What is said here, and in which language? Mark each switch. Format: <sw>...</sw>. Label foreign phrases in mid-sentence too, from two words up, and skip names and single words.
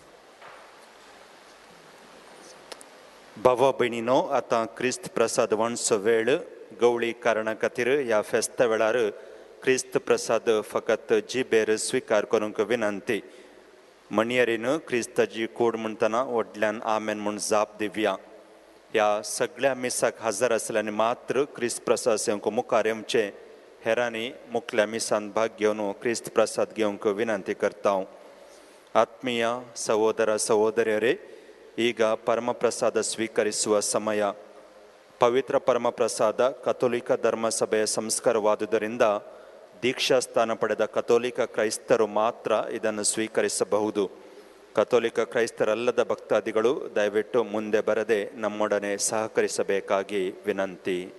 <kok>भावा भयणीनो, आतां क्रिस्त प्रसाद वणचो वेळ गवळी कारणा खातीर ह्या फेस्ता वेळार क्रिस्त प्रसाद फकत जिबेर स्वीकार करूंक विनंती. मणियरीन क्रिस्ताची कूड म्हणटना व्हडल्यान आमेन म्हूण जाप दिवया. ह्या सगळ्या मिसाक हजर आसल्यानी मात्र क्रिस्त प्रसाद सेवंक मुखार येवचे. हेरांनी मुखल्या मिसान भाग घेवन क्रिस्त प्रसाद घेवंक विनंती करता.</kok> <kn>ಆತ್ಮೀಯ ಸಹೋದರ ಸಹೋದರಿಯರೇ, ಈಗ ಪರಮಪ್ರಸಾದ ಸ್ವೀಕರಿಸುವ ಸಮಯ. ಪವಿತ್ರ ಪರಮಪ್ರಸಾದ ಕಥೋಲಿಕ ಧರ್ಮಸಭೆಯ ಸಂಸ್ಕಾರವಾದುದರಿಂದ ದೀಕ್ಷಾಸ್ಥಾನ ಪಡೆದ ಕಥೋಲಿಕ ಕ್ರೈಸ್ತರು ಮಾತ್ರ ಇದನ್ನು ಸ್ವೀಕರಿಸಬಹುದು. ಕಥೋಲಿಕ ಕ್ರೈಸ್ತರಲ್ಲದ ಭಕ್ತಾದಿಗಳು ದಯವಿಟ್ಟು ಮುಂದೆ ಬರದೆ ನಮ್ಮೊಡನೆ ಸಹಕರಿಸಬೇಕಾಗಿ ವಿನಂತಿ.</kn>